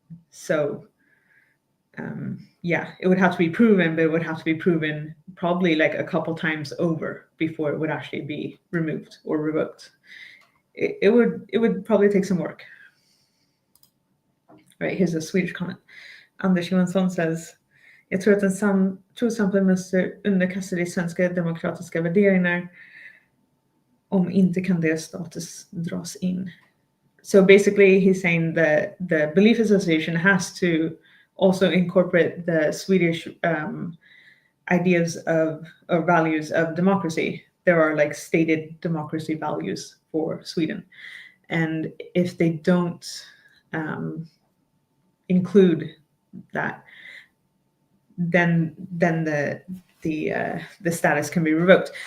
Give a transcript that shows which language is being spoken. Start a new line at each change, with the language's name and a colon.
English: So yeah, it would have to be proven, but it would have to be proven probably like a couple times over before it would actually be removed or revoked. It would probably take some work. Right, here's a Swedish comment.
Swedish: Anders Johansson
English: says,
Swedish: jag tror att en trossamfund måste underkasta sig svenska demokratiska värderingar, om inte kan deras status dras in.
English: So basically he's saying that the belief association has to also incorporate the Swedish ideas of or values of democracy. There are like stated democracy values for Sweden. And if they don't include that, then the status can be revoked.